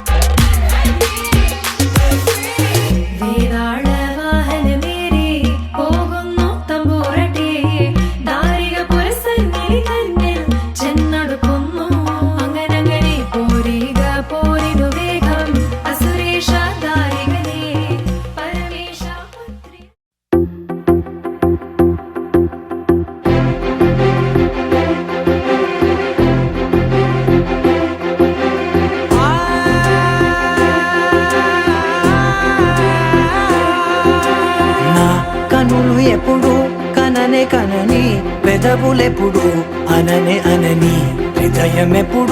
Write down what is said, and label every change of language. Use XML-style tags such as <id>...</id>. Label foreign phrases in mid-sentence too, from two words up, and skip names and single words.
<ml>വേതാള വാഹനമേറി പോകുന്നു തമ്പൂരട്ടി ദാരിക പുരസന്നിധി തന്നിൽ ചെന്നടുക്കുന്നു അങ്ങനെ പോരിക പോരിനു വേഗം അസുരേഷ ദാരികനെ പരമേശ പുത്രി</ml> <te>నా కనులు ఎప్పుడు కననే కనని పెదవులెప్పుడు అననే అనని హృదయం ఎప్పుడు</te>